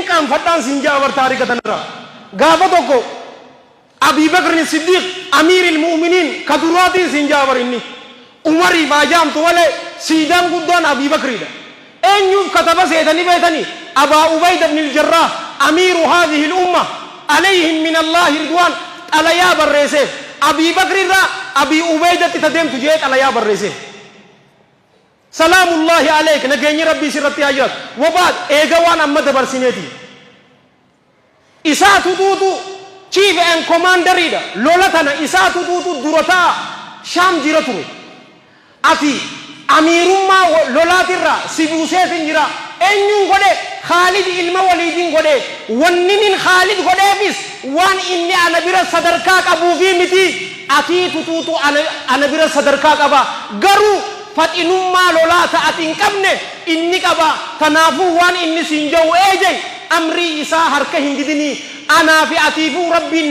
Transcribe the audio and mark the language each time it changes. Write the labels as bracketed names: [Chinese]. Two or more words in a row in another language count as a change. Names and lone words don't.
[Oromo] qaanfadhaan sinjaa bar taarika tanarraa gaafa tokko Abii Bakr Siddiq [Arabic] أمير المؤمنين [Oromo] ka duraatiin sinjaa bar inni Umarii baajaamtu malee siidaan guddaan Abii Bakriidha eenyuuf kataba seetanii beetanii Abaa Ubayda ibn al-Jarraah [Arabic] أمير هذه الأمة عليهم من الله رضوان [Oromo] xalayaa barreesseef Abii Bakrirraa Abii Ubaydatti tadeemtu jee xalayaa barreesseef [Arabic] سلام الله عليك [Oromo] nageenyi rabbii sirratti haa jiraatu wabaad eega waan amma dabarsineeti isaatu duutu [English] chief and commanderiidha [Oromo] lola tana isaatu duutu durataa shaam jira ture ati amiirummaa lolaatirraa si buuseetin jira eenyuun godhe Khaalid ilma Waliidiin godhe wanninin Khaalid godheefis waan inni ana bira sadarkaa qabuufi miti atiitu tuutu ana bira sadarkaa qaba garuu faxinummaa lolaa ta'ati hin qabne inni qaba kanaafuu waan inni siin jawu eejay amrii isaa harka hin didinii anaa fi atiifuu rabbiin